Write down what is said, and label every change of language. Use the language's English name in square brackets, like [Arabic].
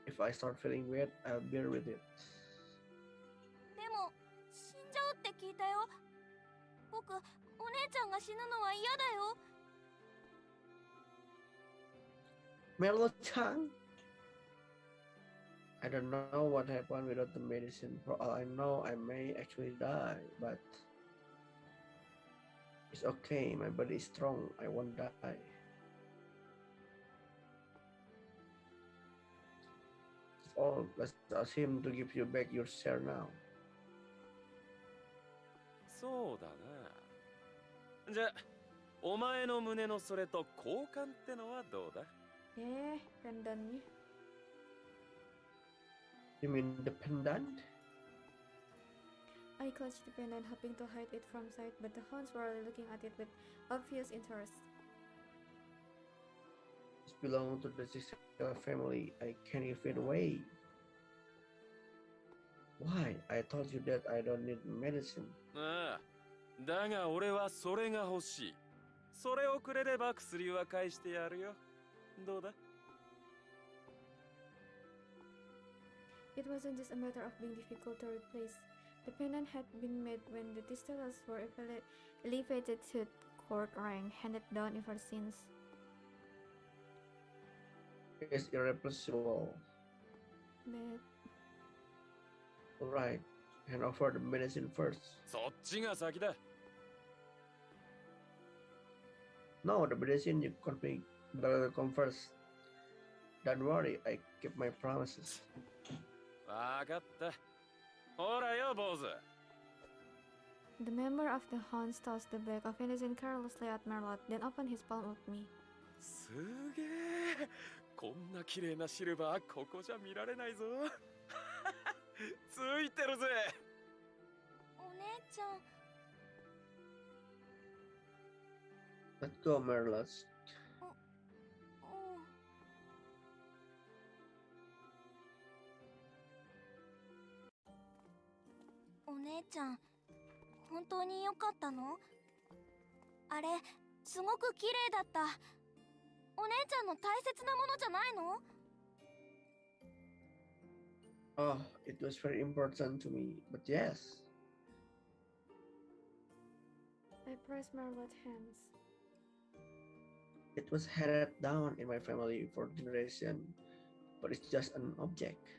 [English] If I start feeling weird, I'll bear with it. [Japanese] でも死んじゃうって聞いたよ。僕、お姉ちゃんが死ぬのは嫌だよ。 [English] Mellow-chan? I don't know what happened without the medicine. For all I know, I may actually die, but it's okay. My body is strong. I won't die. Oh, let's ask him to give you back your share now. [Japanese] そうだな。じゃあお前の胸のそれと交換ってのはどうだ？ [Indonesian] Pendantnya. [English] You mean the pendant? I clutched the pendant, hoping to hide it from sight, but the hounds were looking at it with obvious interest. It belongs to the Tistella family. I can't give it away. Why? I told you that I don't need medicine. [Japanese] ああ、だが俺はそれが欲しい。それをくれれば薬は返してやるよ。どうだ？ [English] It wasn't just a matter of being difficult to replace. The pendant had been made when the Tistellas were elevated to court rank, handed down ever since. It's irreplaceable. But Alright, hand over the medicine first. [Japanese] そっちが先だ。 [English] No, the medicine you come first. Don't worry, I keep my promises. [Japanese] わかった。ほらよ、坊主。 [English] the member of the hounds tossed the bag of medicine carelessly at Merlot, then opened his palm at me. [Japanese] すげえ。こんな綺麗なシルバーここじゃ見られないぞ。ついてるぜ。お姉ちゃん。 [English] Let's go, Merlot. [Japanese] お姉ちゃん、本当に良かったの？あれ、すごく綺麗だった。お姉ちゃんの大切なものじゃないの？ [English] Oh, it was very important to me, but yes. I pressed Merlot's hands. It was handed down in my family for generation, but it's just an object.